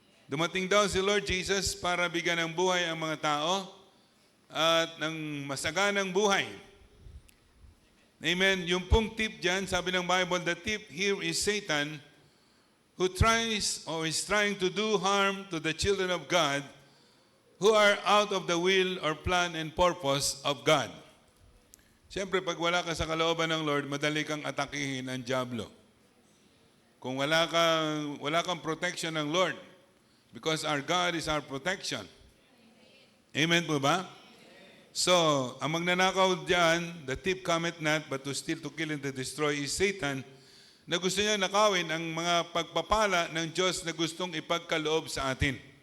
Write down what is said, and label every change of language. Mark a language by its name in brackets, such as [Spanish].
[Filipino] Dumating daw si Lord Jesus para bigyan ng buhay ang mga tao at ng masaganang buhay. [English] Amen. [Filipino] Yung pong tip dyan, sabi ng Bible, [English] the tip here is Satan who tries or is trying to do harm to the children of God who are out of the will or plan and purpose of God. [Filipino] Siyempre, pag wala ka sa kalooban ng Lord, madali kang atakihin ng diablo. Kung wala kang protection ng Lord, [English] because our God is our protection. [Filipino] Amen po ba? So, ang magnanakaw diyan, [English] the thief cometh not, but to steal, to kill, and to destroy is Satan, [Filipino] na gusto niya nakawin ang mga pagpapala ng Diyos na gustong ipagkaloob sa atin.